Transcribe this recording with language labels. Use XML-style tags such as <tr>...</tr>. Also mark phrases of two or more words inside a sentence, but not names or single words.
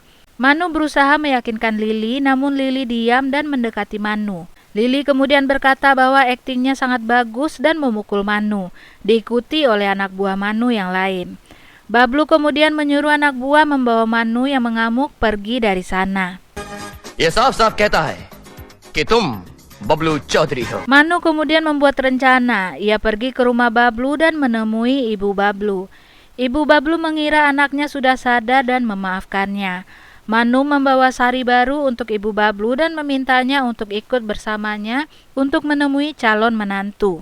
<id>Manu berusaha meyakinkan Lili, namun Lili diam dan mendekati Manu. Lili kemudian berkata bahwa aktingnya sangat bagus dan memukul Manu, diikuti oleh anak buah Manu yang lain. Bablu kemudian menyuruh anak buah membawa Manu yang mengamuk pergi dari sana.</id> <hi>ये साफ-साफ कहता है कि तुम Bablu Chaudhry ho.</hi> <id>Manu kemudian membuat rencana. Ia pergi ke rumah Bablu dan menemui ibu Bablu. Ibu Bablu mengira anaknya sudah sadar dan memaafkannya. Manu membawa sari baru untuk ibu Bablu dan memintanya untuk ikut bersamanya untuk menemui calon menantu.</id>